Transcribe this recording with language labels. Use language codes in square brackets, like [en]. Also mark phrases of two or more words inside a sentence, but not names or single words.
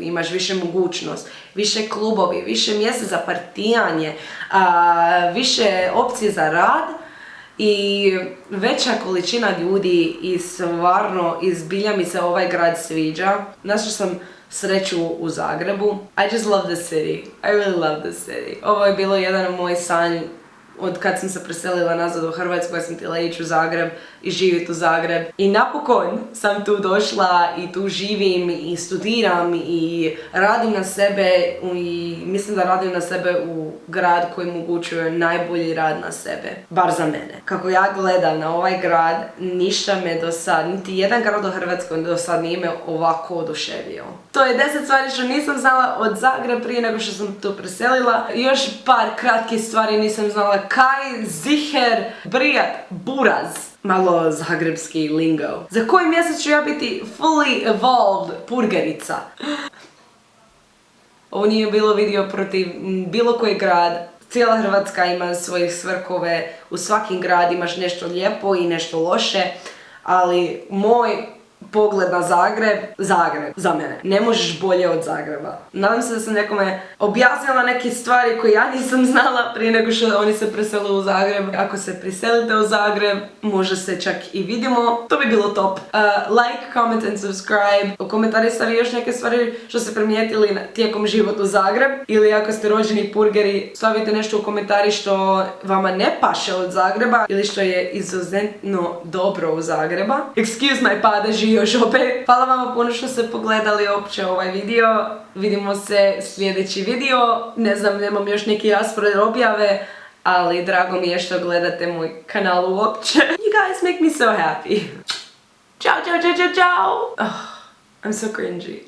[hr] Imaš više mogućnost, više klubovi, više mjesta za partijanje, više opcije za rad i veća količina ljudi i stvarno izbilja mi se ovaj grad sviđa. Našla sam sreću u Zagrebu. [en] I just love the city. I really love the city. [hr] Ovo je bilo jedan moj san od kad sam se preselila nazad u Hrvatsku, ja sam htjela ići u Zagreb i živjeti u Zagreb. I napokon sam tu došla i tu živim i studiram i radim na sebe i mislim da radim na sebe u grad koji omogućuje najbolji rad na sebe. Bar za mene. Kako ja gledam na ovaj grad, ništa me do sad, niti jedan grad u Hrvatskoj do sad nije me ovako oduševio. To je 10 stvari što nisam znala od Zagreba prije nego što sam tu preselila. Još par kratkih stvari nisam znala. Kaj, ziher, brijat, buraz. Malo zagrebski lingo. Za koji mjesec ću ja biti [en] fully evolved [hr] purgerica? Ovo nije bilo video protiv bilo koji grad. Cijela Hrvatska ima svojih svrhove. U svakim grad imaš nešto lijepo i nešto loše. Ali moj pogled na Zagreb, za mene. Ne možeš bolje od Zagreba. Nadam se da sam nekome objasnila neke stvari koje ja nisam znala prije nego što oni se presele u Zagreb. Ako se preselite u Zagreb, možda se čak i vidimo. To bi bilo top. [en] Like, comment and subscribe. [hr] U komentari stavi još neke stvari što ste primijetili tijekom života u Zagreb. Ili ako ste rođeni purgeri, stavite nešto u komentari što vama ne paše od Zagreba ili što je izuzetno dobro u Zagreba. [en] Excuse my [hr] padeži još opet. Hvala vam puno što ste pogledali uopće ovaj video. Vidimo se sljedeći video. Ne znam, nemam još neki raspored objave, ali drago mi je što gledate moj kanal uopće. [en] You guys make me so happy. [it] Ciao, ciao, ciao, ciao, ciao. [en] Oh, I'm so cringy.